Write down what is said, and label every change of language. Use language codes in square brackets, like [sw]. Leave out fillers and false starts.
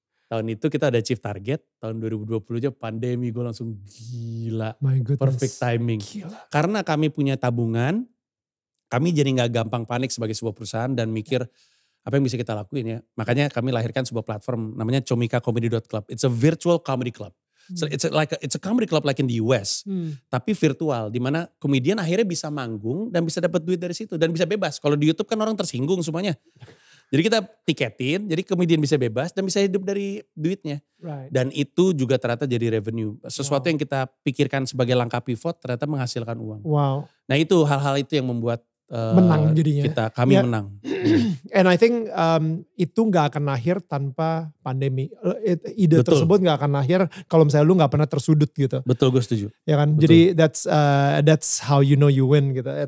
[id] Tahun itu kita ada [en] achieve target, [id] tahun 2020 aja pandemi gue langsung gila. [en] My goodness. Perfect timing. [id] Gila. Karena kami punya tabungan, kami jadi gak gampang panik sebagai sebuah perusahaan dan mikir apa yang bisa kita lakuin ya. Makanya kami lahirkan sebuah platform namanya comicacomedy.club. [en] It's a virtual comedy club. So it's a comedy club like in the US. [id] Tapi virtual, dimana komedian akhirnya bisa manggung dan bisa dapat duit dari situ. Dan bisa bebas. Kalau di YouTube kan orang tersinggung semuanya. Jadi kita tiketin, jadi komedian bisa bebas dan bisa hidup dari duitnya. [en] Right. [id] Dan itu juga ternyata jadi revenue. Sesuatu yang kita pikirkan sebagai langkah pivot ternyata menghasilkan uang. Wow. Nah itu hal-hal itu yang membuat menang jadinya. Kami menang. [en] And I think [id] itu gak akan lahir tanpa pandemi. Ide tersebut gak akan lahir kalau misalnya lu gak pernah tersudut gitu. Betul, gue setuju. Ya kan, betul. [en] Jadi that's how you know you win gitu.